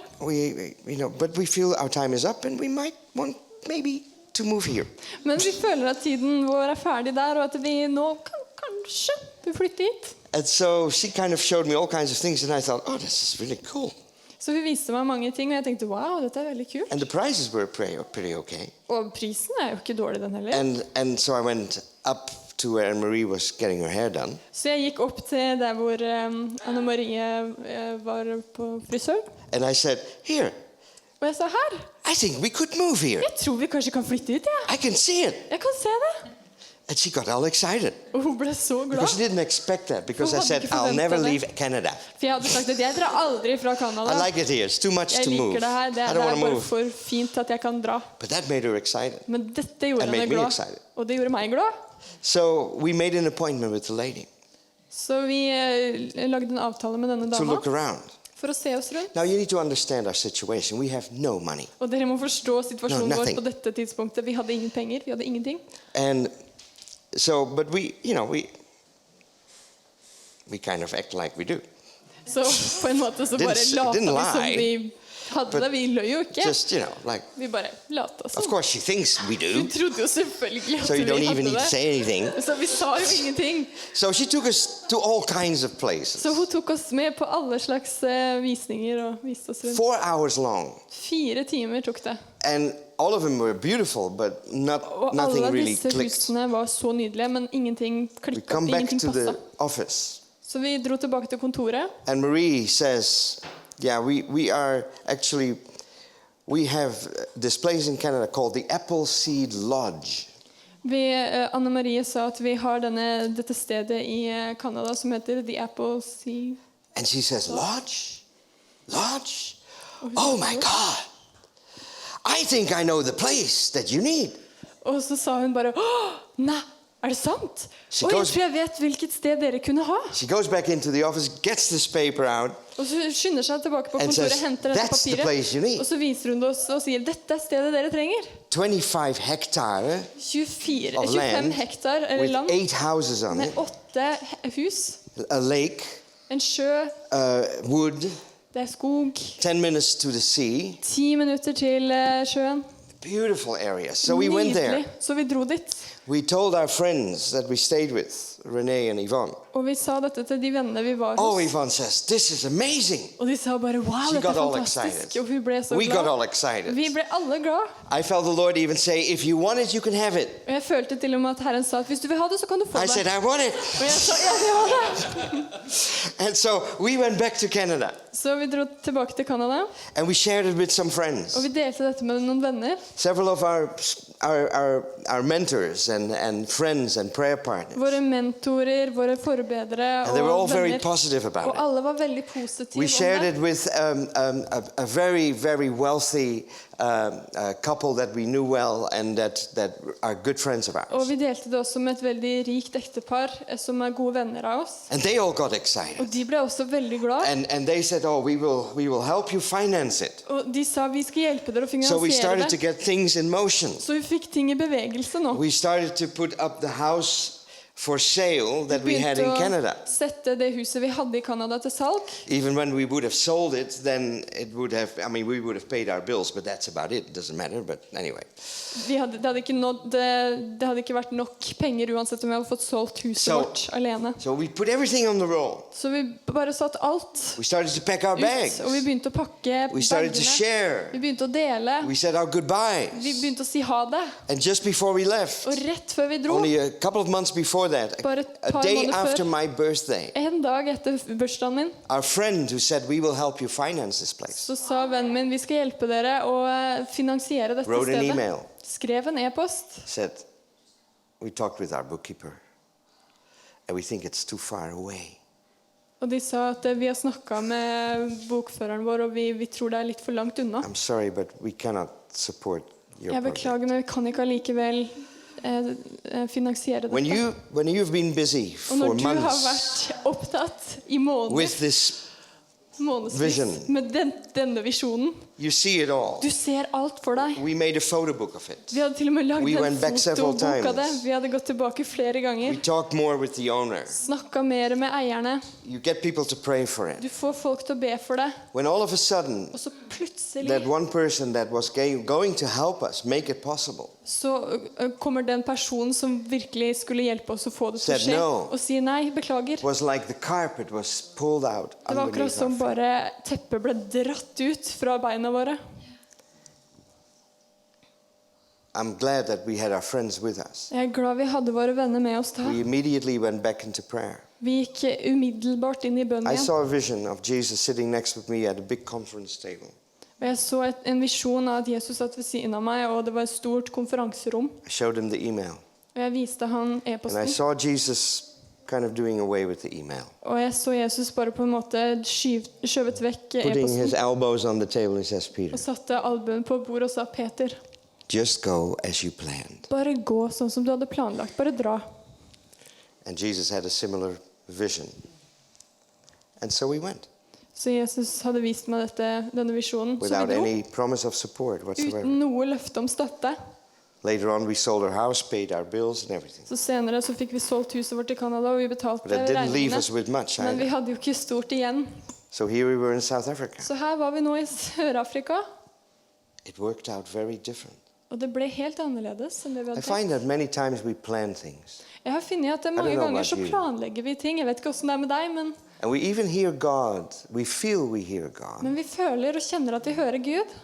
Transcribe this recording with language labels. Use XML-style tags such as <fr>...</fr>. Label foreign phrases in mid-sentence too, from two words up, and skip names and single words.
<en>but we feel our time is up, and we might want maybe to move here.</en> <no>Men vi føler at tiden vår er ferdig der, og at vi nå kan kanskje flytte hit.</no> <en>And so she kind of showed me all kinds of things, and I thought, oh, this is really cool.</en> <no>Så vi viste meg mange ting, og jeg tenkte, wow, dette er veldig kult.</no> <en>And the prices were pretty okay.</en> <no>Og prisen er jo ikke dårlig den heller.</no> <en>And so I went up to where Anne-Marie was getting her hair done.</en> <no>Så jeg gikk opp til der hvor Anne Marie var på frisør.</no> <en>And I said, here,</en> <no>Og jeg sa, her,</no> <en>I think we could move here.</en> <no>jeg tror vi kanskje kan flytte hit, ja.</no> <en>I can see it.</en> <no>Jeg kan se det.</no> <en>And she got all excited.</en> <no>Og hun ble så glad.</no> <en>Because she didn't expect that. Because I</en> <no>Hun hadde</no> <en>said,</en> <no>ikke</no> <en>I'll</en> <no>forventet</no> <en>never</en> <no>det.</no> <en>leave Canada.</en> <no>For jeg hadde sagt at jeg drar aldri fra Canada.</no> <en>I like it here. It's too much</en> <no>Jeg</no> <en>to move.</en> <no>liker det her, det</no> <en>I</en> <no>er</no> <en>don't want to</en> <no>bare</no> <en>move.</en> <no>for fint at jeg kan dra.</no> <en>But that made her excited.</en> <no>Men dette gjorde</no> <en>And made</en> <no>henne</no> <en>me</en> <no>glad.</no> <en>excited.</en> <no>Og det gjorde meg glad.</no> <en>So we made an appointment with the lady</en> <no>Så vi lagde en avtale med denne</no> <en>to</en> <no>dama</no> <en>look around.</en> <no>for å se oss rundt.</no> <en>Now you need to understand our situation. We have no money.</en> <no>Og dere må forstå situasjonen</no> <en>No,</en> <no>vår</no> <en>nothing.</en> <no>på dette tidspunktet. Vi hadde ingen penger, vi hadde ingenting.</no> <en>And so, but we, you know, we kind of act like we do.</en> <no>Så på en måte så bare</no> <en>Didn't</en> <no>lata vi</no> <en>lie,</en> <no>som vi hadde det. Vi løy jo ikke.</no> <en>Just, you know, like,</en> <no>Vi bare lata</no> <en>of</en> <no>som.</no> <en>course she thinks we</en> <no>Hun</no> <en>do.</en> <no>trodde jo selvfølgelig at</no> <en>So you</en> <no>vi</no> <en>don't even</en> <no>hadde</no> <en>need to</en> <no>det.</no> <en>say anything.</en> <no>Så vi sa jo ingenting.</no> <en>So she took us to all kinds of places.</en> <no>Så hun tok oss med på alle slags visninger og viste oss rundt.</no> <en>4 hours long.</en> <no>4 timer tok det.</no> <en>And all of them were beautiful, but</en> <no>Og</no> <en>nothing</en> <no>alle</no> <en>really</en> <no>disse</no> <en>clicked.</en> <no>husene var så nydelige, men ingenting</no> <en>We</en> <no>klikket,</no> <en>come back</en> <no>ingenting</no> <en>to the</en> <no>passet.</no> <en>office.</en> <no>Så vi dro tilbake til kontoret.</no> <en>And Marie says, yeah, we have this place in Canada called the Appleseed Lodge.</en> <no>Anne Marie sa at vi har dette stedet i Canada som heter The Apple Sea.</no> <en>And she says, Lodge? Lodge? Oh my God. I think I know the place that you need.</en> <no>Og så sa hun bare, nei, er det sant?</no> <en>She</en> <no>Og jeg</no> <en>goes-</en> <no>tror jeg vet hvilket sted dere kunne ha.</no> <en>She goes back into the office, gets this paper out,</en> <no>Og så skynder seg tilbake på</no> <en>and</en> <no>kontoret,</no> <en>says,</en> <no>henter dette</no> <en>that's the place you</en> <no>papiret,</no> <en>need.</en> <no>og så viser hun det oss og sier, dette er stedet dere trenger.</no> <en>25 hectare</en> <no>25</no> <en>land</en> <no>hektar eller</no> <en>with</en> <no>land</no> <en>8 houses on</en> <no>med</no> <en>it,</en> <no>8 hus,</no> <en>a lake,</en> <no>en sjø,</no> <en>wood,</en> <no>det er skog,</no> <en>10 minutes to the sea.</en> <no>10 minutter til sjøen.</no> <en>Beautiful area. So we went there.</en> <no>Nydelig. Så vi dro dit.</no> <en>We told our friends that we stayed with, Renee and Yvonne.</en> <no>Og vi sa dette til de vennene vi var</no> <en>Oh,</en> <no>hos.</no> <en>Yvonne says, this is amazing.</en> <no>Og de sa bare, wow,</no> <en>She</en> <no>dette</no> <en>got</en> <no>er</no> <en>all</en> <no>fantastisk.</no> <en>excited.</en> <no>Og vi ble så</no> <en>We got all</en> <no>glad.</no> <en>excited.</en> <no>Vi ble alle glad.</no> <en>I felt the Lord even say, if you want it, you can have it.</en> <no>Og jeg følte til og med at Herren sa at hvis du vil ha det, så kan du få</no> <en>I</en> <no>det.</no> <en>said, I want it.</en> <no>Og jeg sa, ja, jeg vil ha det.</no> <en>And so we went back to Canada</en> <no>Så vi dro tilbake til Canada,</no> <en>and we shared it with some friends.</en> <no>og vi delte dette med noen venner.</no> <en>Several of our mentors and friends and prayer partners.</en> <no>Våre mentorer, våre forbedere</no> <en>And they were all</en> <no>og</no> <en>very</en> <no>venner.</no> <en>positive about</en> <no>Og</no> <en>it.</en> <no>alle var veldig positive</no> <en>We</en> <no>om</no> <en>shared</en> <no>det.</no> <en>it with a very, very wealthy couple that we knew well and that are good friends of</en> <no>Og</no> <en>ours.</en> <no>vi delte det også med et veldig rikt ektepar som er gode venner av oss.</no> <en>And they all got excited.</en> <no>Og de ble også veldig glad.</no> <en>And they said, oh, we will help you finance it.</en> <no>Og de sa vi skal hjelpe dere å</no> <en>So we</en> <no>finansiere</no> <en>started to</en> <no>det.</no> <en>get things in motion.</en> <no>Så vi fikk ting i bevegelse nå.</no> <en>We started to put up the house for sale that we had in</en> <no>Begynte</no> <en>Canada.</en> <no>å sette det huset vi hadde i Canada til salg.</no> <en>Even when we would have sold it, then it would have, I mean, we would have paid our bills, but that's about it. It doesn't matter, but anyway.</en> <no>Det hadde ikke vært nok penger uansett om vi hadde fått solgt huset vårt alene.</no> <en>So we put everything on the roll.</en> <no>Så vi bare satt alt</no> <en>We started to pack our bags.</en> <no>ut, og vi begynte å pakke</no> <en>We started to</en> <no>bagene.</no> <en>share.</en> <no>Vi begynte å dele.</no> <en>We said our</en> <no>Vi</no> <en>goodbyes.</en> <no>begynte å si ha det.</no> <en>And just before we left,</en> <no>Og rett før vi dro,</no> <en>only a couple of months before that,</en> <no>bare et</no> <en>a</en> <no>par</no> <en>day</en> <no>måneder</no> <en>after</en> <no>før,</no> <en>my birthday,</en> <no>en dag etter bursdagen min,</no> <en>our friend who said, we will help you finance this place,</en> <no>så sa vennen min vi skal hjelpe dere å finansiere dette</no> <en>wrote an</en> <no>stedet.</no> <en>email,</en> <no>Skrev en e-post.</no> <en>said, we talked with our bookkeeper, and we think it's too far away.</en> <no>Og de sa at vi har snakket med bokføreren vår, og vi tror det er litt for langt unna.</no> <en>I'm sorry, but we cannot support your</en> <no>Jeg</no> <en>project.</en> <no>beklager, men vi kan ikke allikevel finansiere</no> <en>When</en> <no>dette.</no> <en>you've been busy</en> <no>Og når</no> <en>for</en> <no>du har</no> <en>months</en> <no>vært opptatt i</no> <en>with this,</en> <no>månedsvis</no> <en>vision.</en> <no>med denne visjonen,</no> <en>you see it all.</en> <no>du ser alt for deg.</no> <en>We made a photo book of it.</en> <no>Vi hadde til og med lagd</no> <en>We</en> <no>en</no> <en>went back several</en> <no>fotobok av det.</no> <en>times.</en> <no>Vi hadde gått tilbake flere</no> <en>We</en> <no>ganger.</no> <en>talked more with the owner.</en> <no>Snakket mer med eierne.</no> <en>You get people to pray for</en> <no>Du</no> <en>it.</en> <no>får folk til å be for det.</no> <en>When all of a sudden,</en> <no>Og så plutselig</no> <en>that one person that was going to help us make it possible</en> <no>så kommer den personen som virkelig skulle hjelpe oss å få det til å</no> <en>Said</en> <no>skje,</no> <en>no.</en> <no>og sier nei, beklager.</no> <en>it was like the carpet was pulled out</en> <no>Det var akkurat</no> <en>underneath</en> <no>som</no> <en>our feet.</en> <no>bare teppet ble dratt ut fra beina våre.</no> <en>I'm glad that we had our friends with us.</en> <no>Jeg er glad vi hadde våre venner med oss da.</no> <en>We immediately went back into prayer.</en> <no>Vi gikk umiddelbart inn i bønn</no> <en>I</en> <no>igjen.</no> <en>saw a vision of Jesus sitting next with me at a big conference table.</en> <no>Og jeg så en visjon av at Jesus satt ved siden av meg, og det var et stort konferanserom.</no> <en>I showed him the email.</en> <no>Og jeg viste han</no> <en>And I</en> <no>e-posten.</no> <en>saw Jesus kind of doing away with the email,</en> <no>Og jeg så Jesus bare på en måte skjøvet vekk</no> <en>putting his</en> <no>e-posten.</no> <en>elbows on the table. He says, Peter,</en> <no>Og satte albuen på bordet og sa, Peter,</no> <en>just go as you planned.</en> <no>bare gå sånn som du hadde planlagt. Bare dra.</no> <en>And Jesus had a similar vision. And so we went,</en> <no>Så Jesus hadde vist meg denne visjonen. Så</no> <en>without</en> <no>vi dro.</no> <en>any promise of support whatsoever.</en> <no>Uten noe løfte om støtte.</no> <en>Later on, we sold our house, paid our bills and everything.</en> <no>Så senere så fikk vi solgt huset vårt i Canada, og vi betalte</no> <en>But that didn't leave</en> <no>regningene.</no> <en>us with much</en> <no>Men vi</no> <en>either.</en> <no>hadde jo ikke stort igjen.</no> <en>So here we were in South Africa.</en> <no>Så her var vi nå i Sør-Afrika,</no> <en>It worked out very different.</en> <no>og det ble helt annerledes enn det vi</no> <en>I</en> <no>hadde</no> <en>find</en> <no>tenkt.</no> <en>that many times we plan things.</en> <no>Jeg har funnet at</no> <en>I don't</en> <no>mange</no> <en>know</en> <no>ganger</no> <en>about</en> <no>så</no> <en>you.</en> <no>planlegger vi ting. Jeg vet ikke hvordan det er med deg,</no> <en>And we even hear God. We feel we hear God.</en> <no>men vi føler og kjenner at vi hører Gud.</no>